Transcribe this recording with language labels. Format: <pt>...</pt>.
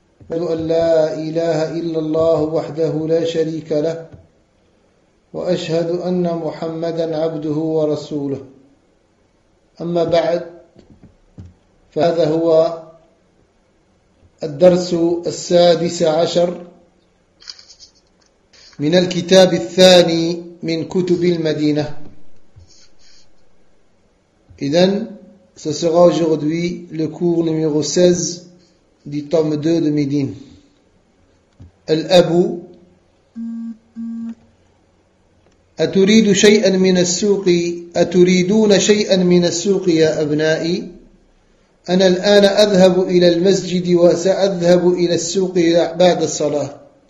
<ar>أشهد أن لا إله إلا الله وحده لا شريك له، وأشهد أن محمدا عبده ورسوله. أما بعد، فهذا هو الدرس 16 من الكتاب الثاني من كتب المدينة.</ar> <fr>إذن ce sera aujourd'hui le cours numéro 16 du tome 2 de Médine.</fr> <ar>الأب أتريد شيئا من السوق أتريدون شيئا من السوق يا أبنائي؟ أنا الآن أذهب إلى المسجد وسأذهب إلى السوق بعد الصلاة.</ar>